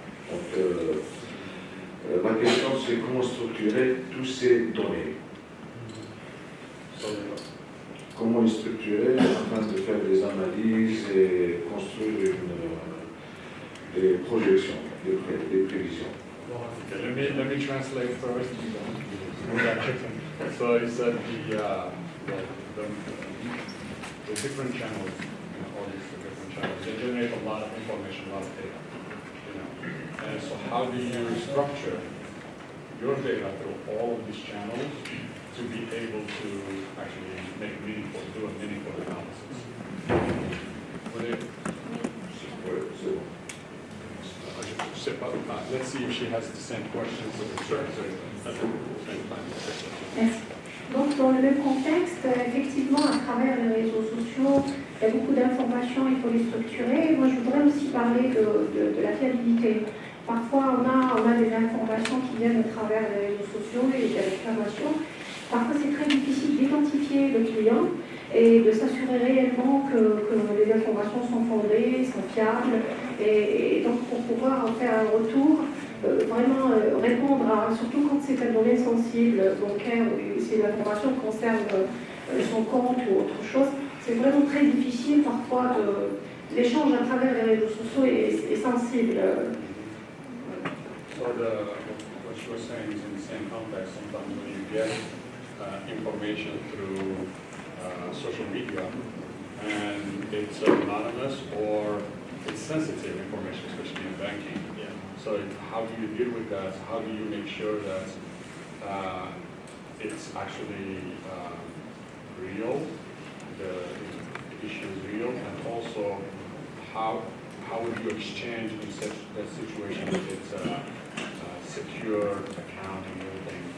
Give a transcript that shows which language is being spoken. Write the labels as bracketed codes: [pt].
[fr] Donc, ma question, c'est comment structurer toutes ces données. comment les structurer afin de faire des analyses et construire des projections, des prévisions. [en] Okay, let me translate first. So you said the different channels, all these different channels, they generate a lot of information, a lot of data. And so how do you structure your data through all of these channels to be able to actually do a meaningful analysis? Let's see if she has the same questions. [fr] Merci. Donc, dans le même contexte, effectivement, à travers les réseaux sociaux, il y a beaucoup d'informations, il faut les structurer. Moi, je voudrais aussi parler de la fiabilité. Parfois, on a des informations qui viennent à travers les réseaux sociaux et des réclamations. Parfois, c'est très difficile d'identifier le client et de s'assurer réellement que les informations sont fondées, sont fiables. Et donc, pour pouvoir en faire un retour, vraiment répondre à, surtout quand c'est un domaine sensible, bancaire, ou si l'information concerne son compte ou autre chose, c'est vraiment très difficile parfois l'échange à travers les réseaux sociaux est sensible. [en] So what you were saying is in the same context, sometimes when you get information through social media and it's anonymous or it's sensitive information, especially in banking. Yeah. So how do you deal with that? How do you make sure that it's actually real, the issue is real, and also how would you exchange in such that situation if it's a secure account and everything?